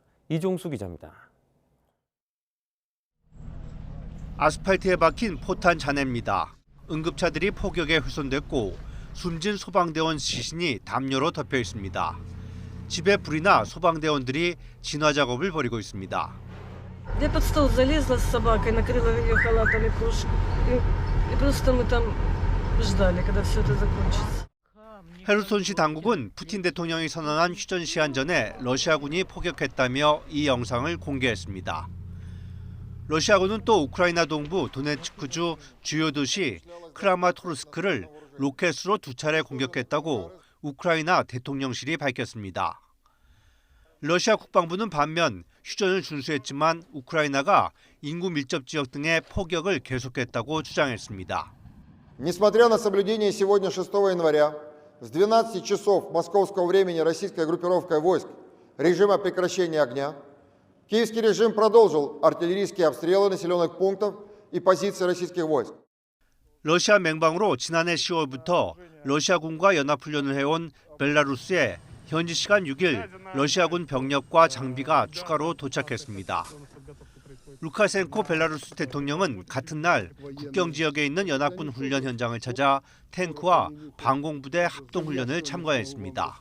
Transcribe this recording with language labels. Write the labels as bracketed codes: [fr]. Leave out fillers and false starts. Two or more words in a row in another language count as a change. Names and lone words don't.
[ko] 이종수 기자입니다. 아스팔트에 박힌 포탄 잔해입니다. 응급차들이 폭격에 훼손됐고 숨진 소방대원 시신이 담요로 덮여 있습니다. 집에 불이 나 소방대원들이 진화 작업을 벌이고 있습니다. [ru] Я под стол залезла с собакой, накрыла ее халатом и кружку. И просто мы там ждали, когда все это закончится. [ko] 헤르손시 당국은 푸틴 대통령이 선언한 휴전 시한 전에 러시아군이 포격했다며 이 영상을 공개했습니다. 러시아군은 또 우크라이나 동부 도네츠크주 주요 도시 크라마토르스크를 로켓으로 2차례 공격했다고 우크라이나 대통령실이 밝혔습니다. 러시아 국방부는 반면 휴전을 준수했지만 우크라이나가 인구 밀접 지역 등의 포격을 계속했다고 주장했습니다. [ru] Несмотря на соблюдение сегодня 6 января с 12 часов московского времени российской группировкой войск режима прекращения огня, киевский режим продолжил артиллерийские обстрелы населенных пунктов и позиций российских войск. [ko] 러시아 맹방으로 지난해 10월부터 러시아군과 연합훈련을 해온 벨라루스에 현지 시간 6일 러시아군 병력과 장비가 추가로 도착했습니다. 루카센코 벨라루스 대통령은 같은 날 국경 지역에 있는 연합군 훈련 현장을 찾아 탱크와 방공부대 합동훈련을 참가했습니다.